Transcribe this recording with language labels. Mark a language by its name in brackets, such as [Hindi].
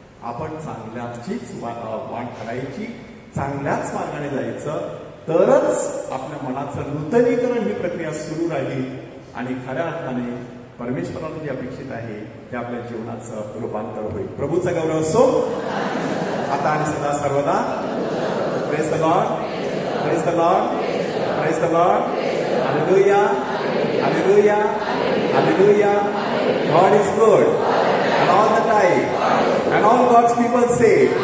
[Marathi] आपण चांगल्याचीच वाट करायची, चांगल्याच मार्गाने जायचं, तरच आपल्या मनाचं नूतनीकरण ही प्रक्रिया सुरू राहील आणि खऱ्या अर्थाने परमेश्वराला जे अपेक्षित आहे ते आपल्या जीवनाचं रूपांतर होईल. प्रभूचा गौरव असो आता आणि सदा सर्वदा. [English] Praise the Lord, praise the Lord, praise the Lord. Hallelujah, hallelujah, hallelujah. God is good and all the time, and all God's people say